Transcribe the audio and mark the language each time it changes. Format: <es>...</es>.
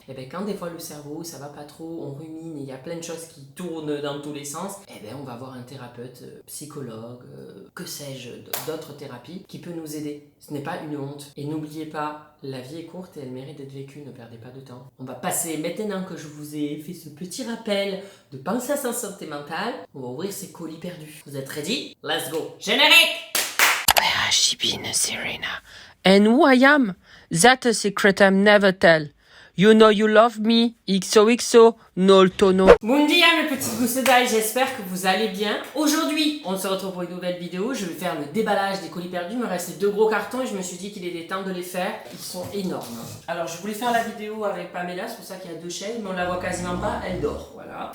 <fr>Et bien quand des fois le cerveau ça va pas trop, on rumine et il y a plein de choses qui tournent dans tous les sens, et bien on va voir un thérapeute, psychologue, que sais-je, d'autres thérapies qui peut nous aider. Ce n'est pas une honte. Et n'oubliez pas, la vie est courte et elle mérite d'être vécue, ne perdez pas de temps. On va passer, maintenant que je vous ai fait ce petit rappel de penser à sa santé mentale, on va ouvrir ces colis perdus. Vous êtes ready?</fr> <en>Let's go!</en> <fr>Générique!</fr> <en>Where has she been, Serena? And who I am? That a secret I'm never tell. You know you love me. XOXO. No le tono.</en> <fr>Bon dia mes petites gousses d'ail, j'espère que vous allez bien. Aujourd'hui, on se retrouve pour une nouvelle vidéo. Je vais faire le déballage des colis perdus. Il me reste 2 gros cartons et je me suis dit qu'il était temps de les faire. Ils sont énormes. Alors, je voulais faire la vidéo avec Pamela, c'est pour ça qu'il y a 2 chaînes, mais on la voit quasiment pas, elle dort. Voilà.</fr>